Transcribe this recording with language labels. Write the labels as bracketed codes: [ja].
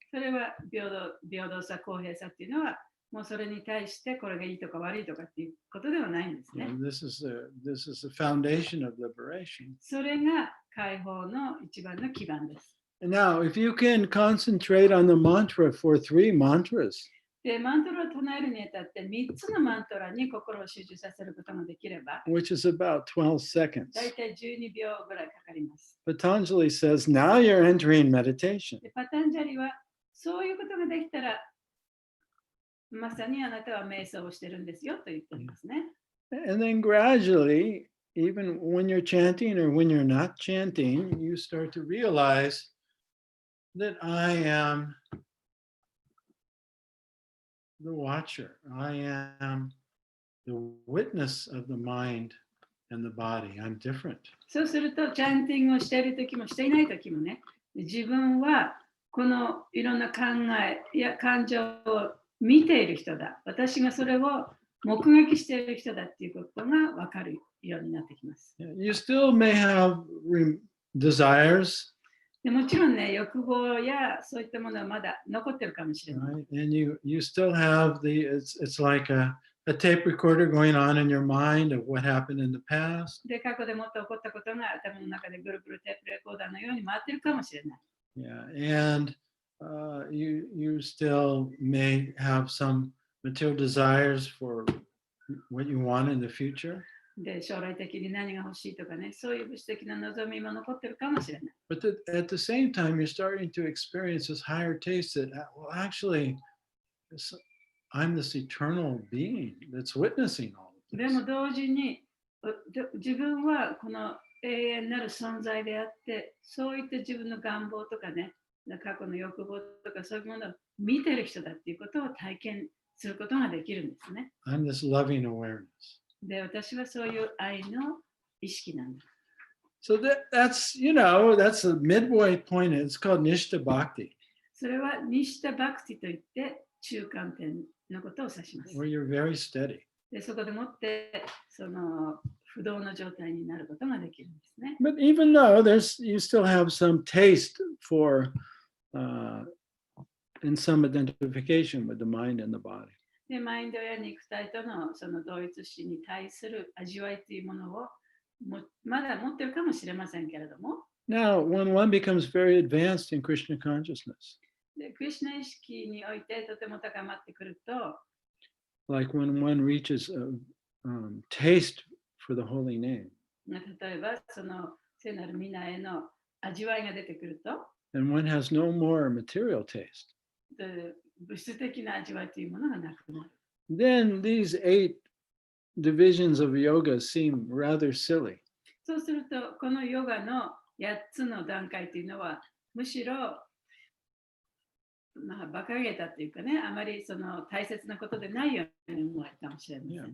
[ja] それは平等さ、公平さっていうのは、もうそれに対してこれがいいとか悪いとかっていうことではないんですね。 [en] This is the foundation of liberation. [ja] それが解放の一番の基盤です。 [en] And now, if you can concentrate on the mantra for 3 mantras, [ja] で、マントラを唱えるにあたって3つのマントラに心を集中させることができれば、 [en] which is about 12 seconds, [ja] だいたい12秒ぐらいかかります。 [en] Patanjali says, now you're entering meditation. [ja] で、パタンジャリはそういうことができたら、まさにあなたは瞑想をしてるんですよと言っていますね。 [en] And then gradually, even when you're chanting or when you're not chanting, you start to realize that I am the watcher. I am the witness of the mind and the body. I'm different. [ja] そうすると、チャンティングをしているときもしていないときもね、自分はこのいろんな考えや感情を見ている人だ。私がそれを目撃している人だっていうことが分かるようになってきます。 [en] You still may have desires. [ja] でもちろんね、欲望やそういったものはまだ残ってるかもしれない。 [en] Right? And you still have it's like a tape recorder going on in your mind of what happened in the past. [ja] で、過去でもっと起こったことが頭の中でぐるぐるテープレコーダーのように回ってるかもしれない。 [en] Yeah, and you still may have some material desires for what you want in the future. [ja] で、将来的に何が欲しいとかね、そういう物質的な望みも残ってるかもしれない。 [en] But at the same time, you're starting to experience this higher taste that, well, actually, I'm this eternal being that's witnessing all of [ja] で [en] this. [ja] も同時に自分はこの永遠なる存在であって、そういった自分の願望とかね、過去の欲望とかそういうものを見てる人だっていうことを体験することができるんですね。 [en] I'm this loving awareness. [ja] で、私はそういう愛の意識なんだ。 [en] So that's a midway point. It's called Nishta Bhakti. [ja] それはニシタバクティといって中間点のことを指します。 [en] Where you're very steady. [ja] で、そこでもってその不動の状態になることができるんですね。 [en] But even though you still have some taste for in some identification with the mind and the body. [ja] で、マインドや肉体とのその同一視に対する味わいというものをまだ持ってるかもしれませんけれども。 [en] Now, when one becomes very advanced in Krishna consciousness, [ja] で、クリシュナ意識においてとても高まってくると、 [en] like when one reaches a taste for the holy name, [ja] 例えばその聖なる皆への味わいが出てくると、 [en] and one has no more material taste, [ja] で物質的な味わいというものがなくなる。 [en] then these 8 divisions of yoga seem rather silly. [ja] そうすると、このヨガの8つの段階というのは、むしろ、馬鹿げたというかね、あまりその大切なことでないように思えるかもしれません。